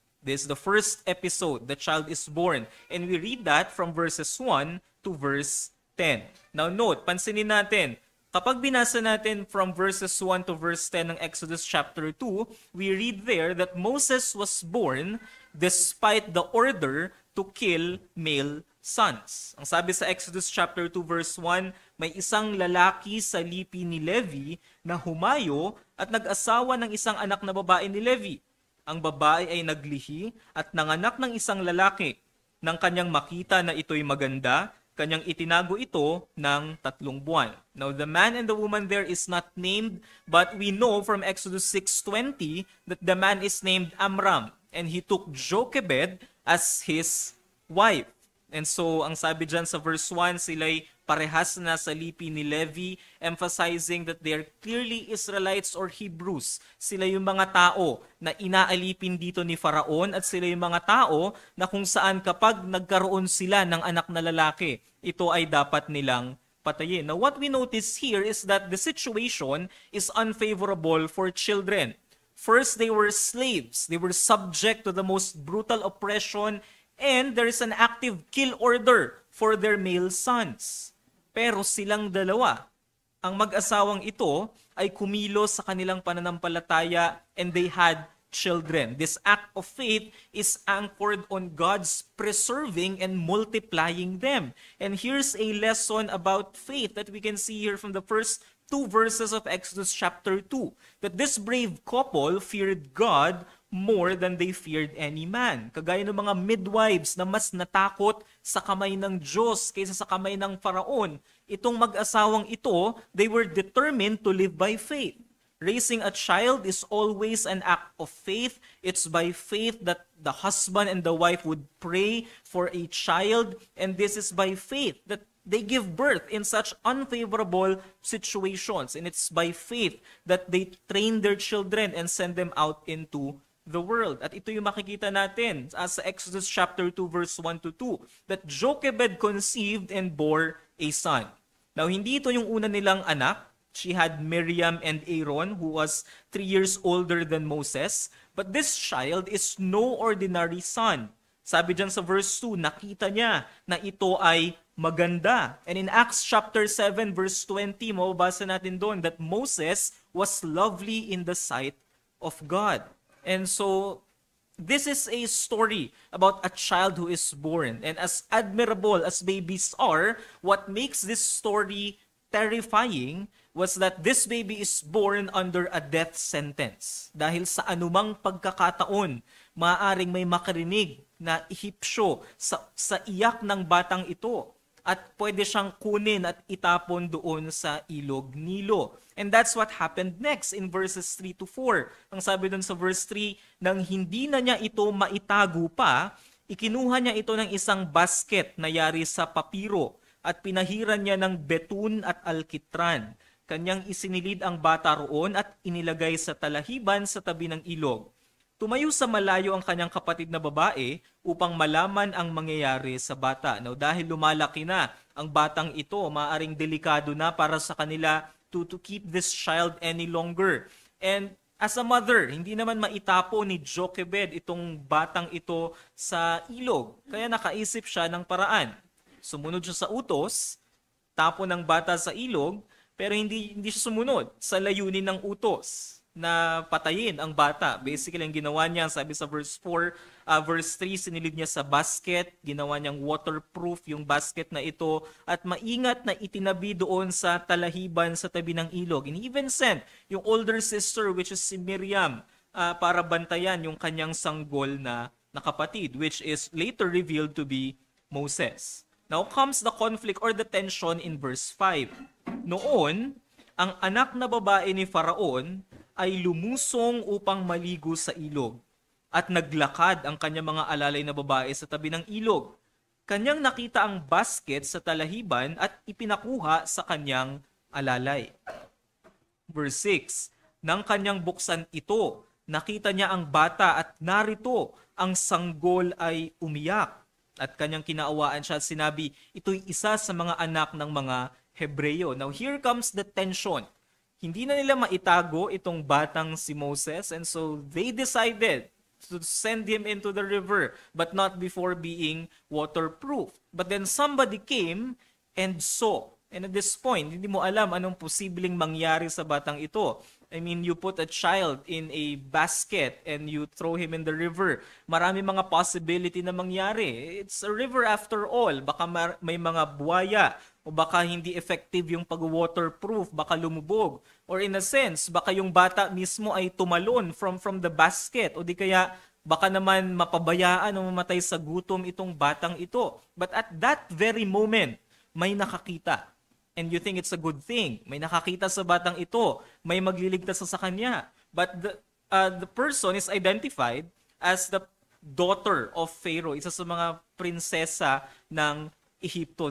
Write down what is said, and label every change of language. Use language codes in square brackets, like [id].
[en] This is the first episode, the child is born. And we read that from verses 1 to verse 10. Now note, [tl] pansinin natin, kapag binasa natin [en] from verses 1 to verse 10 ng Exodus chapter 2, we read there that Moses was born despite the order to kill male sons. [tl] Ang sabi sa Exodus chapter 2 verse 1, may isang lalaki sa lipi ni Levi na humayo at nag-asawa ng isang anak na babae ni Levi. Ang babae ay naglihi at nanganak ng isang lalaki. Nang kanyang makita na ito'y maganda, kanyang itinago ito ng 3 buwan. [en] Now, the man and the woman there is not named, but we know from Exodus 6:20 that the man is named Amram, and he took Jochebed as his wife. [tl] And so, ang sabi dyan sa verse 1, sila'y parehas na sa lipi ni Levi, [en] emphasizing that they are clearly Israelites or Hebrews. [tl] Sila yung mga tao na inaalipin dito ni Faraon, at sila yung mga tao na kung saan kapag nagkaroon sila ng anak na lalaki, ito ay dapat nilang patayin. [en] Now, what we notice here is that the situation is unfavorable for children. First, they were slaves. They were subject to the most brutal oppression, and there is an active kill order for their male sons. [tl] Pero silang dalawa, ang mag-asawang ito ay kumilos sa kanilang pananampalataya, [en] and they had children. This act of faith is anchored on God's preserving and multiplying them. And here's a lesson about faith that we can see here from the first 2 verses of Exodus chapter 2. That this brave couple feared God more than they feared any man. [tl] Kagaya ng mga midwives na mas natakot sa kamay ng Diyos kaysa sa kamay ng Faraon, itong mag-asawang ito, [en] they were determined to live by faith. Raising a child is always an act of faith. It's by faith that the husband and the wife would pray for a child, and this is by faith that they give birth in such unfavorable situations. And it's by faith that they train their children and send them out into the world. [tl] At ito yung makikita natin sa [en] Exodus chapter 2 verse 1 to 2, that Jochebed conceived and bore a son. [tl] Now, hindi ito yung una nilang anak. [en] She had Miriam and Aaron, who was 3 years older than Moses. But this child is no ordinary son. [tl] Sabi dyan sa verse 2, nakita niya na ito ay maganda. [en] And in Acts chapter 7 verse 20, [tl] mababasa natin doon [en] that Moses was lovely in the sight of God. And so, this is a story about a child who is born. And as admirable as babies are, what makes this story terrifying was that this baby is born under a death sentence. [tl] Dahil sa anumang pagkakataon, maaaring may makarinig na ihipsyo sa iyak ng batang ito. At pwede siyang kunin at itapon doon sa ilog Nilo. [en] And that's what happened next in verses 3 to 4. [tl] Ang sabi doon sa verse 3, nang hindi na niya ito maitago pa, ikinuha niya ito ng isang basket na yari sa papiro at pinahiran niya ng betun at alkitran. Kanyang isinilid ang bata roon at inilagay sa talahiban sa tabi ng ilog. Tumayo sa malayo ang kanyang kapatid na babae upang malaman ang mangyayari sa bata. Now, dahil lumalaki na ang batang ito, maaaring delikado na para sa kanila [en] to keep this child any longer. And as a mother, [tl] hindi naman maitapo ni Jochebed itong batang ito sa ilog. Kaya nakaisip siya ng paraan. Sumunod siya sa utos, tapo ng bata sa ilog, pero hindi siya sumunod sa layunin ng utos na patayin ang bata. Basically, ang ginawa niya, sabi sa verse 4, verse 3, sinilid niya sa basket, ginawa niyang waterproof yung basket na ito, at maingat na itinabi doon sa talahiban sa tabi ng ilog. [en] And even sent yung older sister, which is si Miriam, [tl] para bantayan yung kanyang sanggol na kapatid, [en] which is later revealed to be Moses. Now comes the conflict or the tension in verse 5. [tl] Noon, ang anak na babae ni Faraon ay lumusong upang maligo sa ilog at naglakad ang kanyang mga alalay na babae sa tabi ng ilog. Kanyang nakita ang basket sa talahiban at ipinakuha sa kanyang alalay. Verse 6, nang kanyang buksan ito, nakita niya ang bata at narito ang sanggol ay umiyak. at kanyang kinaawaan siya at sinabi, ito'y isa sa mga anak ng mga Hebreyo. [en] Now here comes the tension. [tl] Hindi na nila maitago itong batang si Moses, [en] and so they decided to send him into the river, but not before being waterproof. But then somebody came and saw. And at this point, [tl] hindi mo alam anong posibleng mangyari sa batang ito. [en] I mean, you put a child in a basket and you throw him in the river. [tl] Marami mga possibility na mangyari. [en] It's a river after all. [tl] Baka may mga buwaya o baka hindi effective yung pag-waterproof, baka lumubog. [en] Or in a sense, [tl] baka yung bata mismo ay tumalon [en] from the basket [tl] o di kaya baka naman mapabayaan o mamatay sa gutom itong batang ito. [en] But at that very moment, [tl] may nakakita. [en] And you think it's a good thing. [tl] May nakakita sa batang ito. May magliligtas sa kanya. [en] But the person is identified as the daughter of Pharaoh. [tl] Isa sa mga prinsesa ng Ehipto.